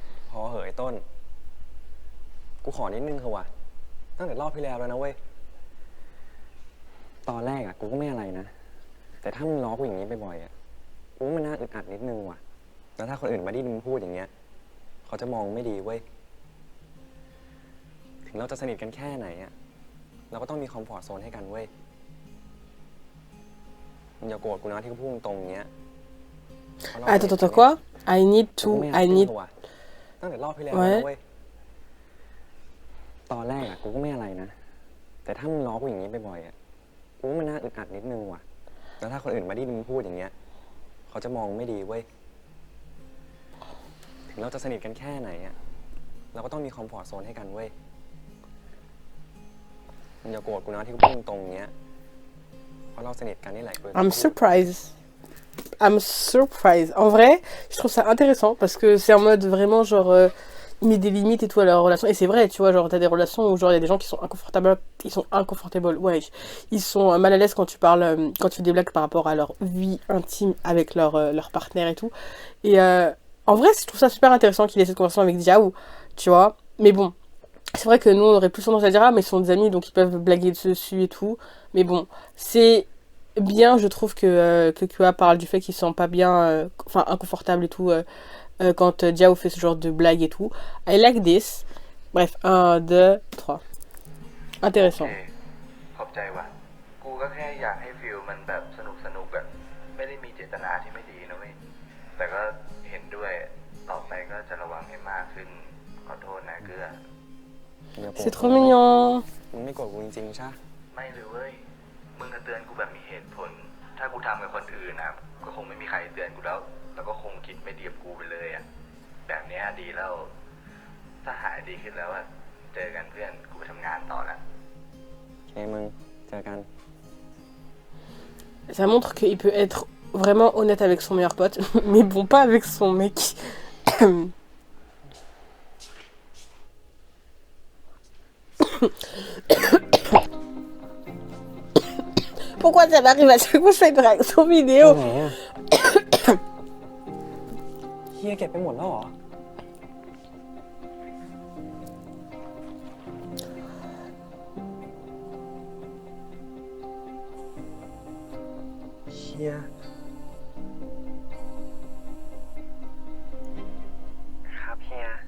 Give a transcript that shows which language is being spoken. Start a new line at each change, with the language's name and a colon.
Thai: พอเหยต้น กูขอนิดนึงเถอะวะตั้งแต่รอบที่แล้วแล้วนะเว้ย ตอนแรกอะกูก็ไม่อะไรนะ แต่ถ้ามึงล้อกูอย่างนี้บ่อยๆอะกูว่ามันน่าอึดอัดนิดนึงว่ะ แล้วถ้าคนอื่นมาได้ยินมึงพูดอย่างเงี้ย เขาจะมองไม่ดีเว้ย ถึงเราจะสนิทกันแค่ไหนอะเราก็ต้องมีคอมฟอร์ตโซนให้กันเว้ย มึงอย่าโกรธกูนะที่กูพูดตรงๆอย่างเงี้ย
French: Attends, quoi?
English: I need to... I need...
Thai: ตั้งแต่รอบที่แล้วแล้วเว้ยตอนแรกอะกูก็ไม่อะไรนะแต่ถ้ามึงล้อกูอย่างนี้บ่อยๆอะกูว่ามันน่าอึดอัดนิดนึงว่ะแล้วถ้าคนอื่นมาได้ยินมึงพูดอย่างเงี้ยเขาจะมองไม่ดีเว้ยถึงเราจะสนิทกันแค่ไหนอะเราก็ต้องมีคอมฟอร์ตโซนให้กันเว้ยมึงอย่าโกรธกูนะที่กูพูดตรงเนี้ยเพราะเราสนิทกันนี่แหละกู
English: I'm surprised. I'm surprised.
French: En vrai, je trouve ça intéressant parce que c'est en mode vraiment genre il met des limites et tout à leur relation. Et c'est vrai, tu vois, genre t'as des relations où genre il y a des gens qui sont inconfortables, ouais, ils sont mal à l'aise quand tu parles, quand tu fais des blagues par rapport à leur vie intime avec leur partenaire et tout. Et en vrai, je trouve ça super intéressant qu'il ait cette conversation avec Diao, tu vois. Mais bon, c'est vrai que nous on aurait plus tendance à dire ah mais ils sont des amis donc ils peuvent blaguer dessus et tout. Mais bon, c'est bien, je trouve que QA parle du fait qu'ils se sentent pas bien, enfin inconfortables et tout quand Diao fait ce genre de blague et tout.
English: I like this.
French: Bref, 1, 2, 3. Intéressant.
Thai: ขอบใจว่ะกูก็แค่อยากให้ฟิลมันแบบสนุกอะไม่ได้มีเจตนาที่ไม่ดีนะเว้ยแต่ก็เห็นด้วยต่อไปก็จะระวังให้มากขึ้นขอโทษนะเกื้อ
French: C'est trop mignon.
Thai: มึงไม่โกรธกูจริงๆใช่ ไม่เลยเว้ยมึงก็เตือนกูแบบมีเหตุผลถ้ากูทำกับคนอื่นนะก็คงไม่มีใครเตือนกูแล้วก็คงคิดไม่ดีกับกูไปเลยอะแบบนี้ดีแล้วถ้าหายดีขึ้นแล้วอะเจอกันเพื่อนกูไปทำงานต่อละ โอเคมึงเจอกัน
French: Ça montre qu'il peut être vraiment honnête avec son meilleur pote, mais bon, pas avec son mec. Pourquoi ça m'arrive à chaque fois que je fais une réaction vidéo?
Thai: เฮียเก็บไปหมดแล้วเหรอเฮียครับเฮีย